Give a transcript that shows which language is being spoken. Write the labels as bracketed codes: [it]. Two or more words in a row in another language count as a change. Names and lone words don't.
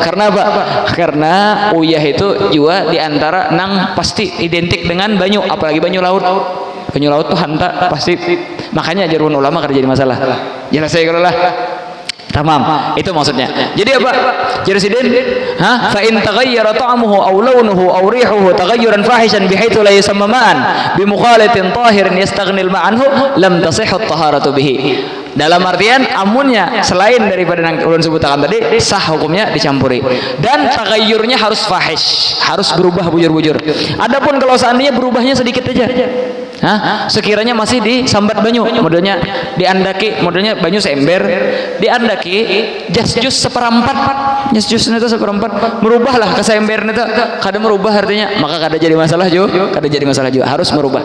[id] Karena apa? [bjn] Karena uyah itu juga diantara nang pasti identik dengan banyu, apalagi banyu laut. Banyu laut tuh hanta pasti. Makanya jarun ulama kada jadi masalah. Jelas saya kalau lah. Tamam, itu maksudnya. Jadi apa? Jadi sidin, [ar] فإن تغير طعمه أو لونه أو ريحه تغيرا فاحشا بحيث لا يسمى ماء بمخالطة طاهر يستغني الماء عنه لم تصح الطهارة به. [bjn] Dalam artian amunnya selain daripada yang ulun sebutakan tadi sah hukumnya dicampuri. Dan tagayyurnya harus fahish, harus berubah bujur-bujur. Adapun kalau seandainya berubahnya sedikit aja, sekiranya masih disambat banyu, modelnya diandaki, modelnya banyu seember, diandaki jus seperempat, jus itu seperempat, merubahlah ke seember itu, kada merubah artinya maka kada jadi masalah juga, harus merubah.